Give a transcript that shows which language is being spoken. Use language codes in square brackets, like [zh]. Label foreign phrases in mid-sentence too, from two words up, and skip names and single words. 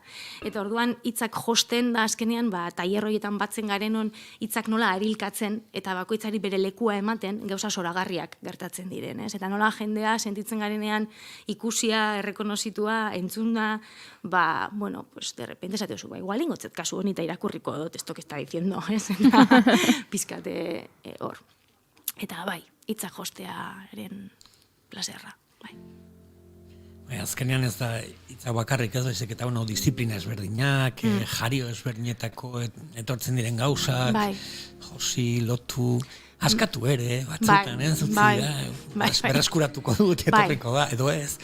[eu] Eta orduan hitzak josten da azkenean, tailer horietan batzen garenon hitzak nola arilkatzen eta bakoitzari bere lekua ematen gauza zoragarriak gertatzen diren, ez? Eta nola jendea sentitzen garenean ikusia, errekonozitua, entzuna, bueno, [es] pues de repente [eu] esatezu, igual ingotzet kasu honi eta irakurriko dut [es] esto que está diciendo, [eu] ez? Eta pizkate hor. Eta hitzak jostearen plazerra, Azkenean ez da hitza bakarrik ez baizik eta disiplina ezberdinak, jario ezberdinetako etortzen diren gauzak, josi, lotu, askatu ere, batzutan, berreskuratuko dut, etorriko da, edo ez.